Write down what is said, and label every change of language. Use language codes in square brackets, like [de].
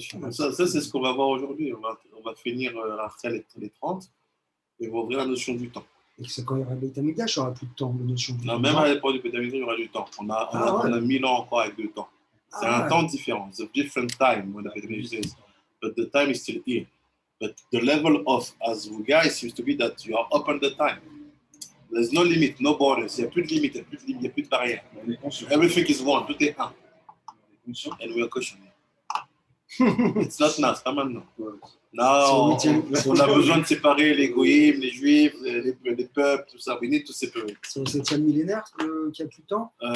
[fr] Ça c'est ce qu'on va voir aujourd'hui. On va finir Rachel les 30 et on va ouvrir la notion du temps. Et c'est quand il y aura le Beit Hamikdash, il n'y aura plus de temps, la notion du Non, temps. même à l'époque du Beit Hamikdash, il y aura du temps. On a 1000 ans encore avec 2 temps. C'est un temps différent. [en] It's a different time when the Beit Hamikdash is. But the time is still here. But the level of Azvuga seems to be that you are open the time. There's no limit, no borders. [fr] Il n'y a plus de limite, il n'y a plus de barrière. On est conscient. [en] Everything is one. [fr] Tout est un. On est conscient. [en] And we are questioning. It's not now, [fr] c'est pas maintenant. Ouais. Non, C'est on a besoin de séparer les goïms, les juifs, les peuples, tout ça. [en] We need to separate. [fr] C'est au 7e millénaire qu'il n'y a plus de temps.